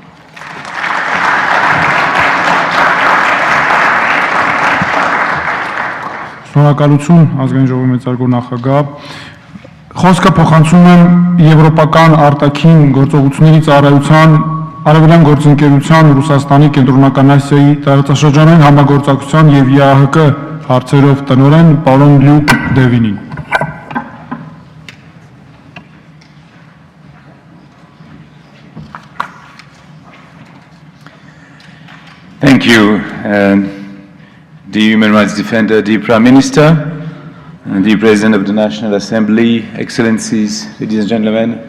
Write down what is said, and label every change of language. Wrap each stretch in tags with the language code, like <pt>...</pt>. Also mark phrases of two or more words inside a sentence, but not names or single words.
<hy>Շնորհակալություն ազգային ժողովի մեծարգո նախագահ։ Խոսքը փոխանցում եմ Եվրոպական արտաքին գործողությունների ծառայության Արևելյան գործընկերության Ռուսաստանի Կենտրոնական Ասիայի տարածաշրջանային համագործակցության եւ ԵԱՀԿ հարցերով տնօրեն պարոն Լյուկ Դևինին։</hy> <en>Thank you, the Human Rights Defender, the Prime Minister, the President of the National Assembly, Excellencies, ladies and gentlemen.</en>